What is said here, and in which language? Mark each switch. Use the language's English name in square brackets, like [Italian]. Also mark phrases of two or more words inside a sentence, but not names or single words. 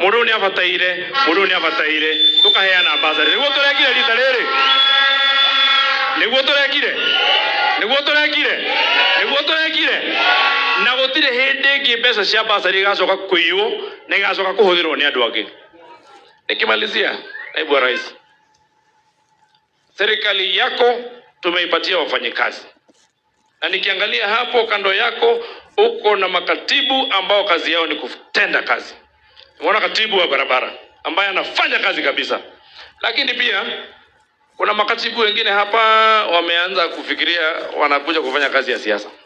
[Kikuyu] tukaheana basari niguo turekire rita riri niguo turekire na gutire hindi ingi mbeca cia basari igacoka kuiyo na igacoka kuhuthirwo ni andu angi. [Swahili] Nikimalizia, Naibu wa Rais, serikali yako tumeipatia wafanyikazi, na nikiangalia hapo kando yako uko na makatibu ambao kazi yao ni kutenda kazi. Unaona katibu wa barabara ambaye anafanya kazi kabisa, lakini pia kuna makatibu wengine hapa wameanza kufikiria wanakuja kufanya kazi ya siasa.